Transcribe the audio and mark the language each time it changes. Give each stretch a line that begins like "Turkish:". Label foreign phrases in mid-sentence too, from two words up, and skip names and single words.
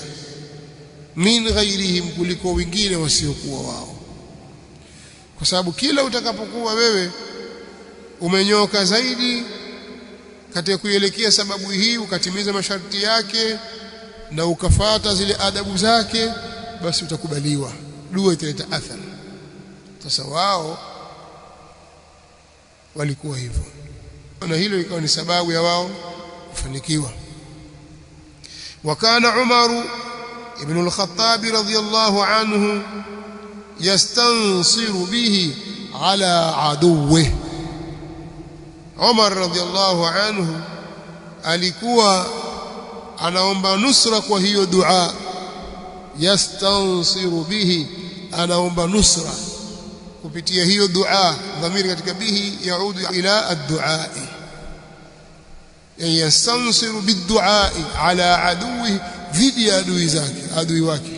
Arabic: من غيرهم,
Swahili: kuliko wengine wasiokuwa wao, kwa sababu kila utakapokuwa wewe umenyoka zaidi katika kuelekea sababu hii, ukatimiza masharti yake na ukafata zile adabu zake, basi utakubaliwa, dua italeta athari. Sasa wao walikuwa hivyo, na hilo ikawa ni sababu ya wao kufanikiwa.
Arabic: وكان عمر بن الخطاب رضي الله عنه يستنصر به على عدو.
Swahili: Umar
Arabic: رضي الله عنه
Swahili: alikuwa anaomba nusra kwa hiyo dua.
Arabic: يستنصر به,
Swahili: anaomba nusra kupitia hiyo dua. Dhamiri katika bihi
Arabic: يعود إلى الدعاء، يستنصر بالدعاء على عدو,
Swahili: dhidi ya adui zake, adui wake.